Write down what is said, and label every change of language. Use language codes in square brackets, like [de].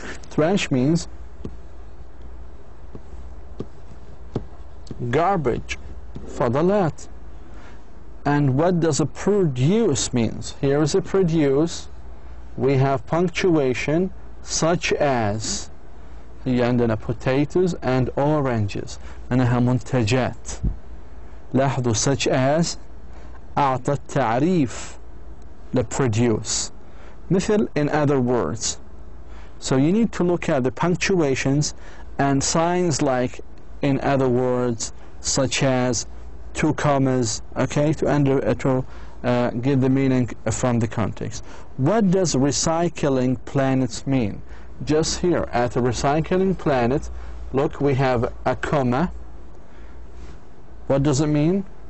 [en] Trash means garbage, [ar] فضلات. [en] And what does a produce means? Here is a produce. We have punctuation, such as. [ar] هي عندنا [en] potatoes and oranges. [ar] أنها منتجات. لاحظوا [en] such as [ar] أعطى التعريف لproduce. مثل [en] in other words. So you need to look at the punctuations and signs like in other words, such as 2 commas, okay, to get the meaning from the context. What does recycling planets mean? Just here at the recycling planet, look, we have a comma. What does it mean?